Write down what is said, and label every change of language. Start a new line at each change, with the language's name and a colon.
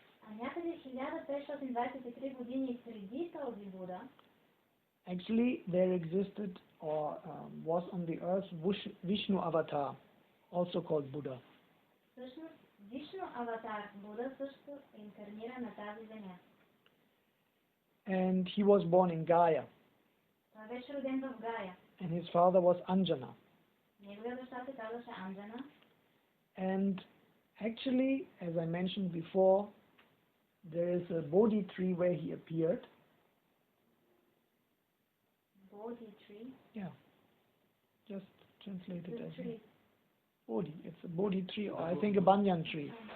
Bulgarian: А някъде 1523 години преди този Буда,
English: actually there existed or was on the earth Vishnu avatar, also called Buddha.
Bulgarian: всъщност Вишну аватар Буда също инкарнира на тази земя.
English: And he was born in Gaya,
Bulgarian: Той беше роден в Гая.
English: and his father was Anjana.
Bulgarian: Неговият баща се казваше Анджана.
English: And actually, as I mentioned before, there is a Bodhi tree where he appeared. Bodhi tree. Yeah, just translate it The as tree. Bodhi. It's a Bodhi tree, or I think a banyan tree.